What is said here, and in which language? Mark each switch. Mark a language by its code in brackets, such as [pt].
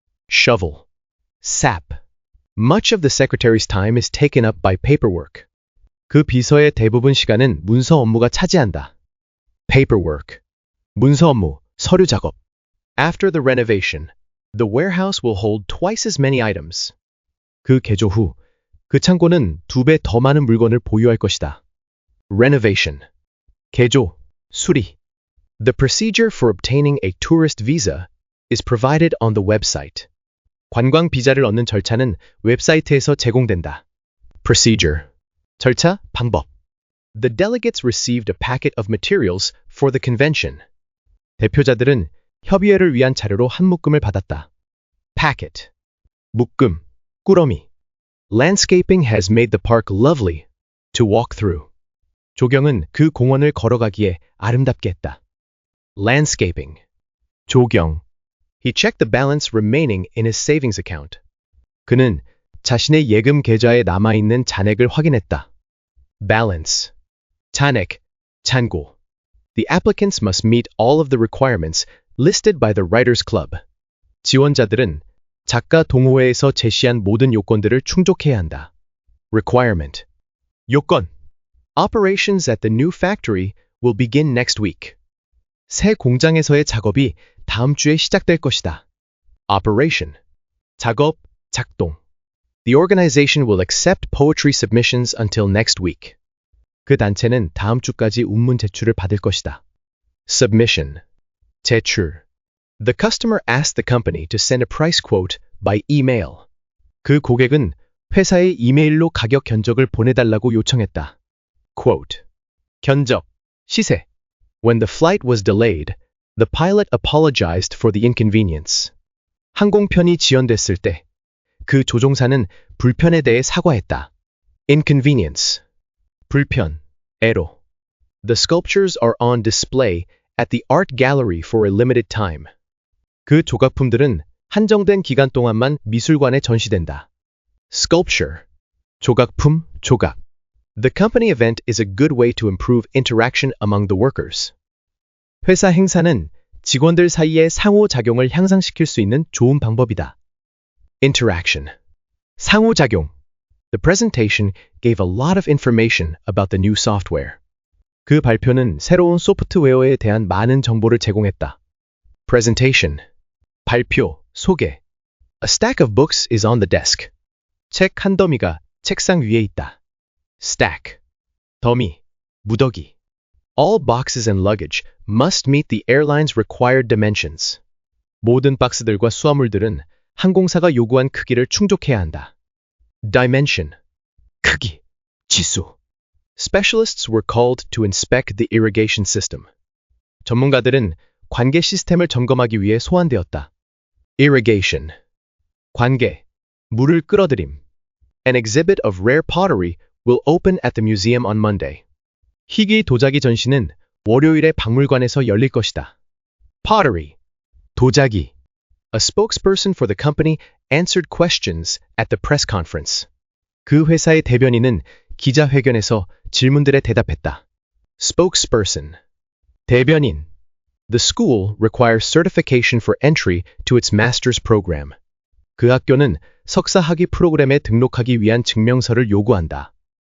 [en] Shovel, sap. Much of the secretary's time is taken up by paperwork. [ko] 그 비서의 대부분 시간은 문서 업무가 차지한다. Paperwork. 문서 업무, 서류 작업. [en] After the renovation, the warehouse will hold twice as many items. [ko] 그 개조 후, 그 창고는 2배 더 많은 물건을 보유할 것이다. Renovation. 개조, 수리. [en] The procedure for obtaining a tourist visa is provided on the website. [ko] 관광 비자를 얻는 절차는 웹사이트에서 제공된다. Procedure. 절차, 방법. [en] The delegates received a packet of materials for the convention. [ko] 대표자들은 협의회를 위한 자료로 한 묶음을 받았다. Packet. 묶음, 꾸러미. [en] Landscaping has made the park lovely to walk through. [ko] 조경은 그 공원을 걸어가기에 아름답게 했다. Landscaping. 조경. [en] He checked the balance remaining in his savings account. [ko] 그는 자신의 예금 계좌에 남아있는 잔액을 확인했다. Balance. 잔액, 잔고. [en] The applicants must meet all of the requirements listed by the Writers Club. [ko] 지원자들은 작가 동호회에서 제시한 모든 요건들을 충족해야 한다. Requirement. 요건. [en] Operations at the new factory will begin next week. [ko] 새 공장에서의 작업이 다음 주에 시작될 것이다. Operation. 작업, 작동. [en] The organization will accept poetry submissions until next week. [ko] 그 단체는 다음 주까지 운문 제출을 받을 것이다. Submission. 제출. [en] The customer asked the company to send a price quote by email. [ko] 그 고객은 회사에 이메일로 가격 견적을 보내달라고 요청했다. Quote. 견적, 시세. [en] When the flight was delayed, the pilot apologized for the inconvenience. [ko] 항공편이 지연됐을 때, 그 조종사는 불편에 대해 사과했다. Inconvenience. 불편, 애로. [en] The sculptures are on display at the art gallery for a limited time. [ko] 그 조각품들은 한정된 기간 동안만 미술관에 전시된다. Sculpture. 조각품, 조각. [en] The company event is a good way to improve interaction among the workers. [ko] 회사 행사는 직원들 사이의 상호작용을 향상시킬 수 있는 좋은 방법이다. Interaction. 상호작용. [en] The presentation gave a lot of information about the new software. [ko] 그 발표는 새로운 소프트웨어에 대한 많은 정보를 제공했다. Presentation. 발표, 소개. [en] A stack of books is on the desk. [ko] 책 한 더미가 책상 위에 있다. Stack. 더미, 무더기. [en] All boxes and luggage must meet the airline's required dimensions. [ko] 모든 박스들과 수화물들은 항공사가 요구한 크기를 충족해야 한다. Dimension. 크기, 지수. [en] Specialists were called to inspect the irrigation system. [ko] 전문가들은 관계 시스템을 점검하기 위해 소환되었다. Irrigation. 관계, 물을 끌어들임. [en] An exhibit of rare pottery will open at the museum on Monday. [ko] 희귀 도자기 전시는 월요일에 박물관에서 열릴 것이다. Pottery. 도자기. [en] A spokesperson for the company answered questions at the press conference. [ko] 그 회사의 대변인은 기자회견에서 질문들에 대답했다. Spokesperson. 대변인. [en] The school requires certification for entry to its master's program. [ko] 그 학교는 석사 학위 프로그램에 등록하기 위한 증명서를 요구한다.